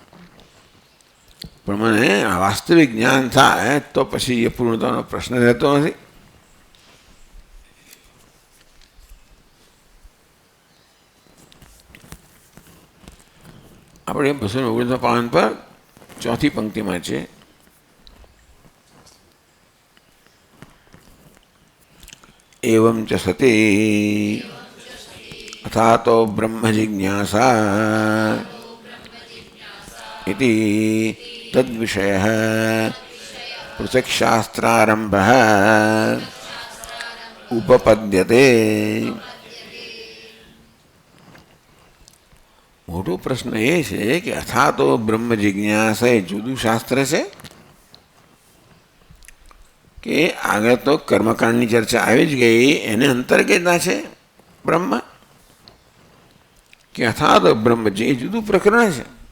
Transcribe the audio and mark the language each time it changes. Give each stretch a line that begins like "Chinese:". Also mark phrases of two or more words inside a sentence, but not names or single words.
Gujarati: પણ મને વાસ્તવિક જ્ઞાન થાય તો પછી એ પૂર્ણતાનો પ્રશ્ન રહેતો નથી. આપણે 219 પાન પર ચોથી પંક્તિમાં છે,
Sanskrit: एवं च सति अथातो ब्रह्म जिज्ञासा इति तद्विषयः पृथक् शास्त्रारम्भः उपपद्यते.
Gujarati: મોટો પ્રશ્ન એ છે કે
Sanskrit: અથાતો બ્રહ્મ જિજ્ઞાસા
Gujarati: એ જુદું શાસ્ત્ર છે કે આગળ તો કર્મકાંડની ચર્ચા આવી જ ગઈ, એને અંતર્ગતના છે બ્રહ્મ, કે
Sanskrit: અથાતો બ્રહ્મ
Gujarati: જે જુદું પ્રકરણ છે.